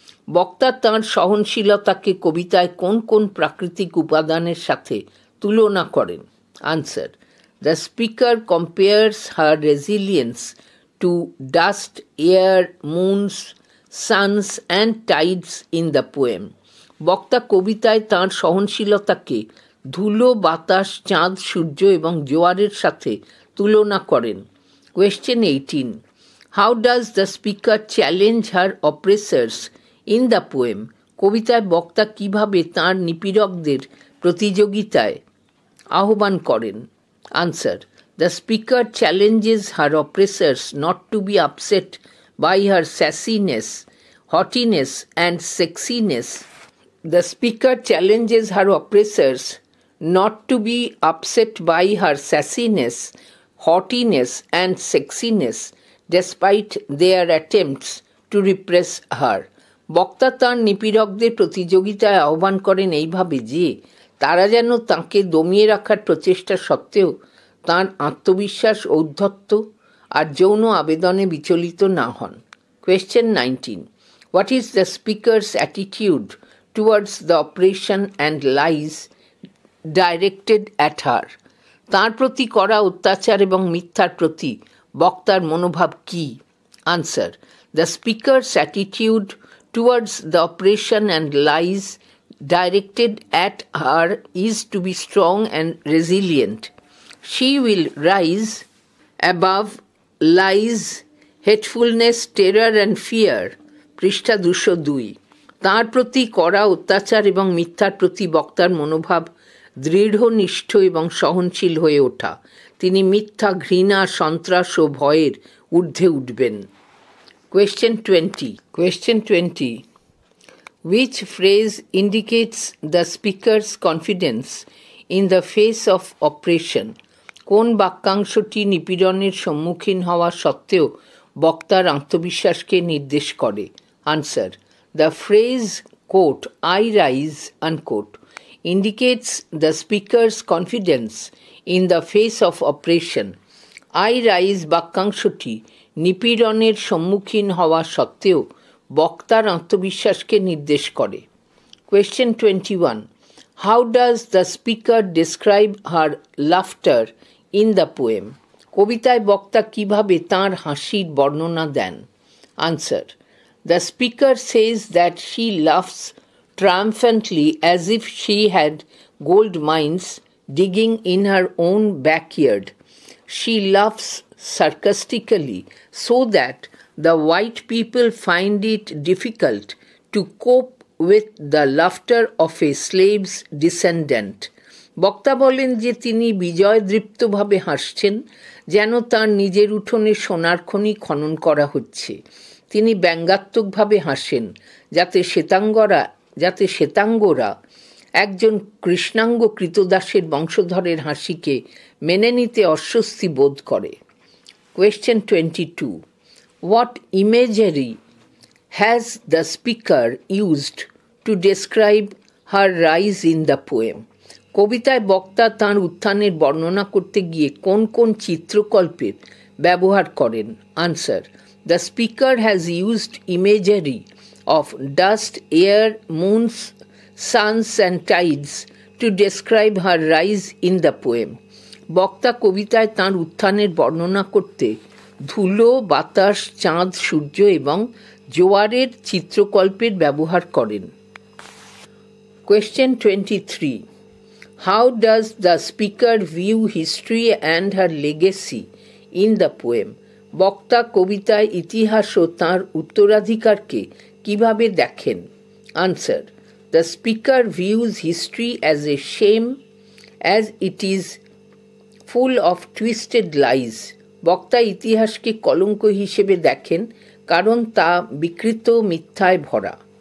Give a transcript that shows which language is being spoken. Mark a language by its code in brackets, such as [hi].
[bn] বক্তা তাঁর সহনশীলতাকে কবিতায় কোন কোন প্রাকৃতিক উপাদানের সাথে তুলনা করেন? [en] Answer. The speaker compares her resilience to dust, air, moons, suns and tides in the poem. [bn] বক্তা কবিতায় তাঁর সহনশীলতাকে ধুলো, বাতাস, চাঁদ, সূর্য এবং জোয়ারের সাথে তুলনা করেন। [en] Question 18. How does the speaker challenge her oppressors in the poem? [bn] কবিতায় বক্তা কিভাবে তাঁর নিপীড়কদের প্রতিযোগিতায় আহ্বান করেন? [en] Answer. The speaker challenges her oppressors not to be upset by her sassiness, haughtiness, and sexiness. The speaker challenges her oppressors not to be upset by her sassiness, haughtiness, and sexiness, despite their attempts to repress her. [bn] বক্তা তাঁর নিপীড়কদের প্রতিযোগিতায় আহ্বান করেন এইভাবে যে তারা যেন তাঁকে দমিয়ে রাখার প্রচেষ্টা সত্ত্বেও তাঁর আত্মবিশ্বাস, ঔদ্ধত্য আর যৌন আবেদনে বিচলিত না হন। [en] Question 19. What is the speaker's attitude towards the oppression and lies directed at her? [bn] তাঁর প্রতি করা অত্যাচার এবং মিথ্যার প্রতি বক্তার মনোভাব কি? [en] Answer. The speaker's attitude towards the oppression and lies directed at her is to be strong and resilient. She will rise above lies, hatefulness, terror and fear. [bn] পৃষ্ঠা 202। তাঁর প্রতি করা অত্যাচার এবং মিথ্যার প্রতি বক্তার মনোভাব দৃঢ়নিষ্ঠ এবং সহনশীল হয়ে ওঠা। তিনি মিথ্যা, ঘৃণা, সন্ত্রাস ও ভয়ের ঊর্ধ্বে উঠবেন। [en] Question 20. Question 20. Which phrase indicates the speaker's confidence in the face of oppression? [bn] কোন বাক্যাংশটি নিপীড়নের সম্মুখীন হওয়া সত্ত্বেও বক্তার আত্মবিশ্বাসকে নির্দেশ করে? [en] Answer. The phrase, quote, "I rise," unquote, indicates the speaker's confidence in the face of oppression. I rise [bn] বাক্যাংশটি নিপীড়নের সম্মুখীন হওয়া সত্ত্বেও বক্তার আত্মবিশ্বাসকে নির্দেশ করে। [en] Question 21. How does the speaker describe her laughter in the poem? [bn] কবিতায় বক্তা কিভাবে তাঁর হাসির বর্ণনা দেন? [en] Answer. The speaker says that she laughs triumphantly as if she had gold mines digging in her own backyard. She laughs sarcastically so that the white people find it difficult to cope with the laughter of a slave's descendant. [bn] বক্তা বলেন যে তিনি বিজয়দৃপ্তভাবে হাসছেন, যেন তার নিজের উঠোনে সোনার খনি খনন করা হচ্ছে। তিনি ব্যঙ্গাত্মকভাবে হাসেন যাতে শ্বেতাঙ্গরা একজন কৃষ্ণাঙ্গ কৃতদাসের বংশধরের হাসিকে মেনে নিতে অস্বস্তি বোধ করে। [en] Question 22. What imagery has the speaker used to describe her rise in the poem? [bn] কবিতায় বক্তা তাঁর উত্থানের বর্ণনা করতে গিয়ে কোন কোন চিত্রকল্পের ব্যবহার করেন? [en] Answer. The speaker has used imagery of dust, air, moons, suns and tides to describe her rise in the poem. [bn] বক্তা কবিতায় তাঁর উত্থানের বর্ণনা করতে ধুলো, বাতাস, চাঁদ, সূর্য এবং জোয়ারের চিত্রকল্পের ব্যবহার করেন। [en] Question 23. How does the speaker view history and her legacy in the poem? [bn] বক্তা কবিতায় ইতিহাস ও তাঁর উত্তরাধিকারকে কিভাবে দেখেন? [en] Answer. The speaker views history as a shame as it is full of twisted lies. [bn] বক্তা ইতিহাসকে কলঙ্ক হিসেবে দেখেন কারণ তা বিকৃত মিথ্যায় ভরা।